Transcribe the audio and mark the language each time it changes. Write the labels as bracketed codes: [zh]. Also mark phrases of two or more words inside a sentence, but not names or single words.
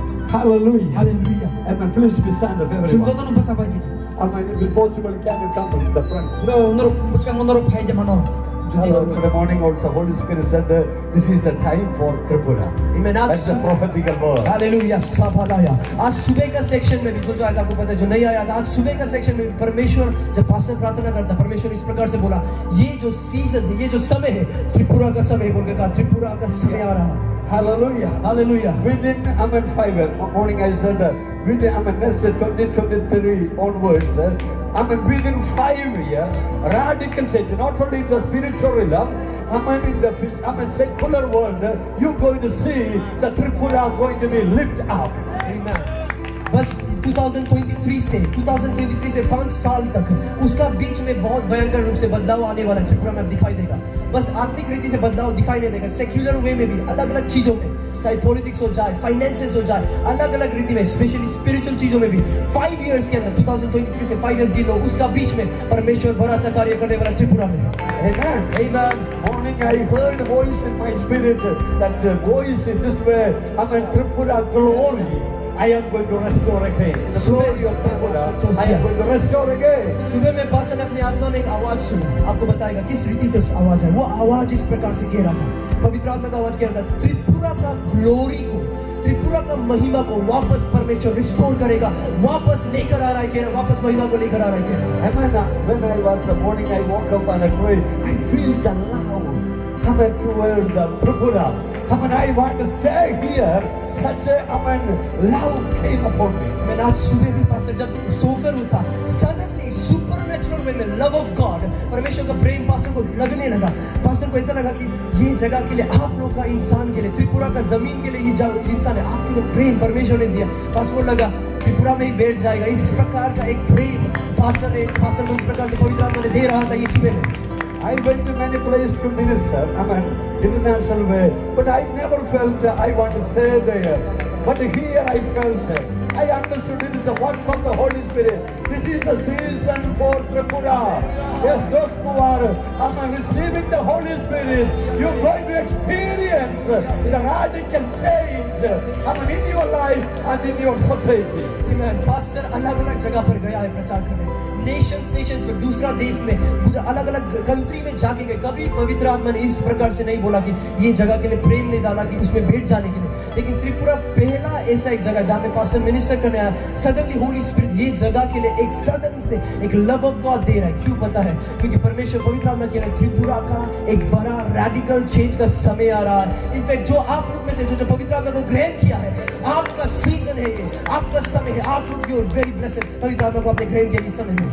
[en] Hallelujah. Hallelujah. Amen. Please be stand up, Chúng everyone. tôi nó basa bagi. Amen. If it's possible, can you come to the front? No, no, buskan ngono phai de mano. Hello, today morning also Holy Spirit said this is the time for Tripura. Amen. That's the prophetical word. [hi] हालेलुया साबालाया आज सुबह का सेक्शन में भी जो आया था आपको पता है जो नहीं आया था आज सुबह का सेक्शन में भी परमेश्वर जब पास्टर प्रार्थना करता परमेश्वर इस प्रकार से बोला ये जो सीजन है ये जो समय है त्रिपुरा का समय बोल के कहा त्रिपुरा का समय आ रहा है [en] Hallelujah. [hi] हालेलुया [en] Within Amen 5 morning I said within Amen next 2023 onwards Amen within 5 years radical change not only in the spiritual realm Amen in the Amen secular world you're going to see the Tripura going to be lifted up. Amen. [hi] बस 2023 से 5 साल तक उसका बीच में बहुत भयंकर रूप से बदलाव आने वाला त्रिपुरा में अब दिखाई देगा बस आत्मिक रीति से बदलाव दिखाई नहीं देगा [en] secular way [hi] में भी अलग अलग चीजों में चाहे पॉलिटिक्स हो जाए फाइनेंसेस हो जाए अलग अलग रीति में [en] specially spiritual [hi] चीजों में भी 5 इयर्स के अंदर 2023 से 5 इयर्स गिनो उसका बीच में परमेश्वर बड़ा सा कार्य करने वाला त्रिपुरा में [en] Amen. Amen. Morning I heard a voice in my spirit that voice in this way Amen Tripura glory I am going to restore again. The glory of Tripura I am going to restore again. [hi] सुबह में पास्टर ने अपनी आत्मा में एक आवाज सुनी आपको बताएगा किस रीति से उस आवाज है वो आवाज इस प्रकार से कह रहा था पवित्र आत्मा का आवाज कह रहा था त्रिपुरा का ग्लोरी को त्रिपुरा का महिमा को वापस परमेश्वर रिस्टोर करेगा वापस लेकर आ रहा है कह रहा वापस महिमा को लेकर आ रहा है कह रहा [en] Amen. When I was morning I woke up and I prayed I feel the love Amen toward the Tripura. Amen I want to say here such a Amen love came upon me. [hi] मैंने आज सुबह भी पास्टर जब सोकर उठा [en] suddenly supernatural way [hi] में [en] love of God [hi] परमेश्वर का प्रेम पास्टर को लगने लगा पास्टर को ऐसा लगा कि ये जगह के लिए आप लोग का इंसान के लिए त्रिपुरा का जमीन के लिए ये इंसान है आपके लिए प्रेम परमेश्वर ने दिया पास्टर को लगा त्रिपुरा में ही बैठ जाएगा इस प्रकार का एक प्रेम पास्टर को इस प्रकार से पवित्र आत्मा ने दे रहा था ये सुबह में [en] I went to many places to minister, Amen, international way, but I never felt I want to stay there. But here I felt, I understood it is a work of the Holy Spirit. This is a season for Tripura. Yes, those who are Amen, receiving the Holy Spirit, you're going to experience the radical change Amen, in your life and in your society. Amen. [hi] पास्टर अलग-अलग जगह पर गया है प्रचार करने नेशंस में दूसरा देश में अलग अलग कंट्री में जाके गए कभी पवित्र आत्मा ने इस प्रकार से नहीं बोला कि ये जगह के लिए प्रेम नहीं डाला कि उसमें बैठ जाने के लिए लेकिन त्रिपुरा पहला ऐसा एक जगह जहाँ पे पास्टर मिनिस्टर करने आया [en] suddenly Holy Spirit [hi] ये जगह के लिए एक सडन से एक [en] love of God [hi] दे रहा है क्यों पता है क्योंकि परमेश्वर पवित्र आत्मा कह रहा है त्रिपुरा का एक बड़ा [en] radical change [hi] का समय आ रहा है इनफैक्ट जो आप लोग में से जो पवित्र आत्मा को ग्रहण किया है आपका सीजन है ये आपका समय है आप लोग की [en] very blessed [hi] पवित्र आत्मा को आपने ग्रहण किया इस समय में